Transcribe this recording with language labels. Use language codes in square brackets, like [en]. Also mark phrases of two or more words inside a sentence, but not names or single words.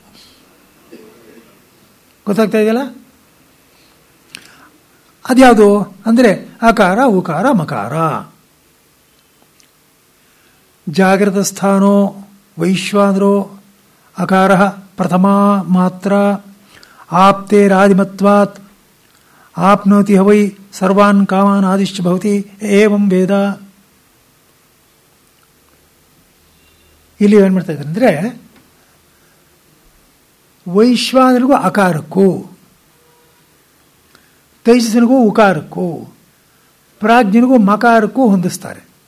[kn] ಗೊತ್ತಾಗ್ತಾ ಇದೆಯಲ್ಲ? ಅದ್ಯಾವುದು ಅಂದರೆ ಅಕಾರ ಉಕಾರ ಮಕಾರ. [sa] ಜಾಗ್ರತ ಸ್ಥಾನೋ ವೈಶ್ವಾನರೋ ಅಕಾರ ಪ್ರಥಮ ಮಾತ್ರ ಆಪ್ತೇರಾದಿಮತ್ವಾತ್ ಆಪ್ನೋತಿ ಹವೈ ಸರ್ವಾನ್ ಕಾಮಾನ್ ಆದಿಶ್ಚ ಭವತಿ ಏವಂ ವೇದ. [kn] ಇಲ್ಲಿ ಏನು ಮಾಡ್ತಾ ಇದ್ದಾರೆ ಅಂದರೆ ವೈಶ್ವಾನರಿಗೂ ಅಕಾರಕ್ಕೂ, ತೈಜಸ್ಸನಿಗೂ ಉಕಾರಕ್ಕೂ, ಪ್ರಾಜ್ಞನಿಗೂ ಮಕಾರಕ್ಕೂ ಹೊಂದಿಸ್ತಾರೆ.